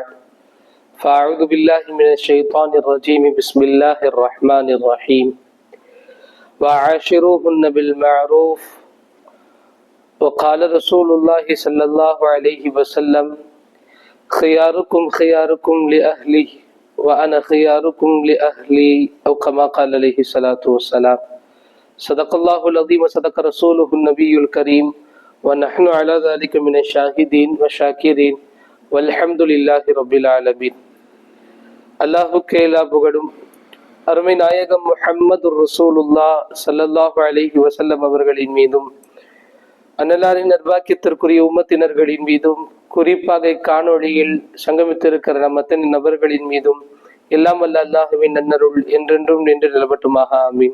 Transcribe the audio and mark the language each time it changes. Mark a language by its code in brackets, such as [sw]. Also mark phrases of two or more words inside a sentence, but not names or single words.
[ar] فأعوذ بالله من الشيطان الرجيم بسم الله الرحمن الرحيم وعاشروهن بالمعروف وقال رسول الله صلى الله عليه وسلم خياركم خياركم لأهله وأنا خياركم لأهلي أو كما قال عليه الصلاة والسلام. صدق الله العظيم وصدق رسوله النبي الكريم ونحن على ذلك من الشاهدين والشاكرين والحمد لله رب العالمين. [ta] அல்லாஹுக்கு எல்லா புகழும் அருமை நாயகம் முஹம்மது [ar] رسول الله صلى الله عليه وسلم [ta] அவர்களின் மீதும் அன்னலாரின் நர்பாக்கியத்திற்குரிய உம்மத்தினர்களின் மீதும் குறிப்பாக காணொளியில் சங்கமித்திருக்கிற நம் அத்தனை நபர்களின் மீதும் எல்லாம் வல்ல அல்லாஹுவின் நன்னருள் என்றென்றும் நின்று நிலவட்டுமாக ஆமீன்.